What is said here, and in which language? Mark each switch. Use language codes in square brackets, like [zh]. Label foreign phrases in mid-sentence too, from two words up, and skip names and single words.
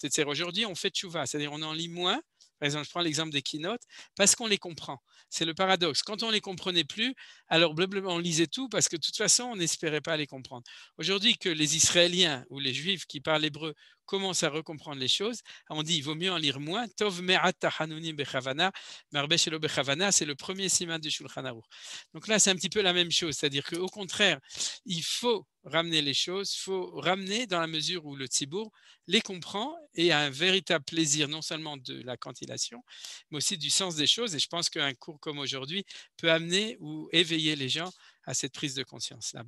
[fr] Aujourd'hui, on fait tchouva, c'est-à-dire on en lit moins, Par exemple, je prends l'exemple des keynotes, parce qu'on les comprend. C'est le paradoxe. Quand on ne les comprenait plus, alors on lisait tout parce que de toute façon, on n'espérait pas les comprendre. Aujourd'hui, que les Israéliens ou les Juifs qui parlent hébreu commencent à recomprendre les choses, on dit il vaut mieux en lire moins. [he] טוב מעט תחנונים בכוונה, מרבה שלא בכוונה, [fr] c'est le premier siman du Shulchan Aruch. Donc là, c'est un petit peu la même chose, c'est-à-dire qu'au contraire, il faut ramener les choses, il faut ramener dans la mesure où le tzibour les comprend et a un véritable plaisir non seulement de la cantillation, mais aussi du sens des choses. Et je pense qu'un cours comme aujourd'hui peut amener ou éveiller les gens à cette prise de conscience-là.